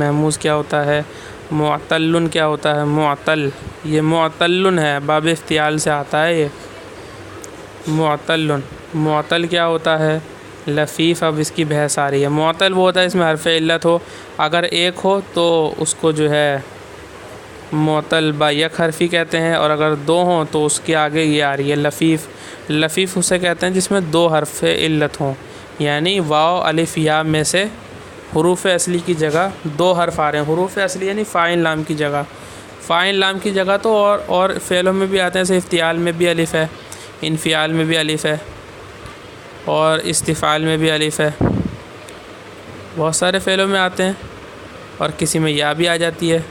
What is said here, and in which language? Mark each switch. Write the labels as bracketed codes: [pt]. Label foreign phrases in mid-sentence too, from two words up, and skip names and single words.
[ur] محموز کیا ہوتا ہے، معتل کیا ہوتا ہے، معتل یہ معتل ہے، باب افتعال سے آتا ہے یہ معتل کیا ہوتا ہے، لفیف اب اس کی بحث آ رہی ہے۔ معتل وہ ہوتا ہے اس میں حرف علت ہو، اگر ایک ہو تو اس کو جو ہے معتل با یک حرفی کہتے ہیں، اور اگر دو ہوں تو اس کے آگے یہ آ رہی ہے لفیف۔ لفیف اسے کہتے ہیں جس میں دو حرف علت ہوں، یعنی واو الف یا میں سے حروف اصلی کی جگہ دو حرف آ رہے ہیں۔ حروف اصلی یعنی فاعل لام کی جگہ، فاعل لام کی جگہ تو اور فعلوں میں بھی آتے ہیں، جیسے افتعال میں بھی الف ہے، انفعال میں بھی الف ہے، اور استفعال میں بھی الف ہے، بہت سارے فعلوں میں آتے ہیں، اور کسی میں یا بھی آ جاتی ہے۔